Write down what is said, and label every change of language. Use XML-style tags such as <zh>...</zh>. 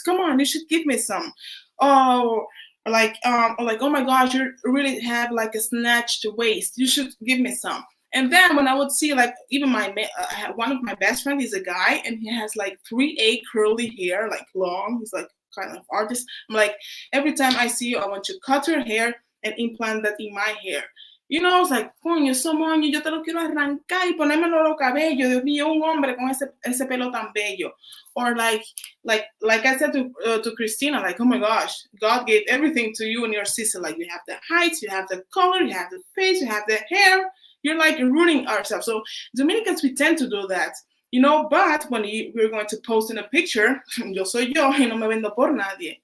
<en>Come on, you should give me some. Oh, like, oh my gosh, you really have like a snatched waist. You should give me some. And then when I would see, like, even one of my best friends is a guy, and he has like 3A curly hair, like long. He's like kind of artist. I'm like, every time I see you, I want you to cut your hair and implant that in my hair. I was like,</en> <es>coño, Simone, yo te lo quiero arrancar y ponérmelo los cabellos. Dios mío, un hombre con ese pelo tan bello.</es> <en>Or like I said to Christina, like, oh my gosh, God gave everything to you and your sister. Like, you have the height, you have the color, you have the face, you have the hair. You're like ruining ourselves. So Dominicans, we tend to do that. But when we're going to post in a picture,</en> <es>yo soy yo y no me vendo por nadie.</es>